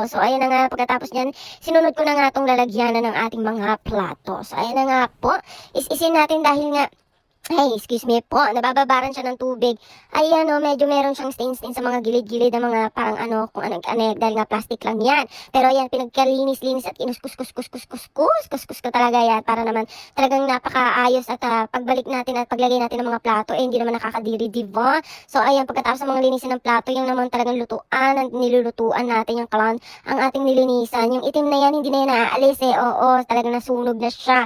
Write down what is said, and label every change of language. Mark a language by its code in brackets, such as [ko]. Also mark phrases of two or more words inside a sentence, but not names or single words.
[tl] So, ayun na nga, pagkatapos niyan, sinunod ko na nga itong lalagyanan ng ating mga plato. So, ayun na nga po, is-isin natin dahil nga, ay, [en] excuse me [tl] po, nabababaran siya ng tubig. Ay, medyo meron siyang stain sa mga gilid-gilid ng mga parang kung dahil nga plastic lang yan. Pero yan, pinagkalinis-linis at inuskus-kus-kus-kus-kus-kus ko talaga yan para naman talagang napakaayos at pagbalik natin at paglagay natin ng mga plato, hindi naman nakakadiri, diba? So, ayan, pagkatapos ng mga linisin ng plato, yung naman talagang lutuan, nilulutuan natin yung kalan, ang ating nilinisan. Yung itim na yan, hindi na yan naaalis talagang nasunog na siya.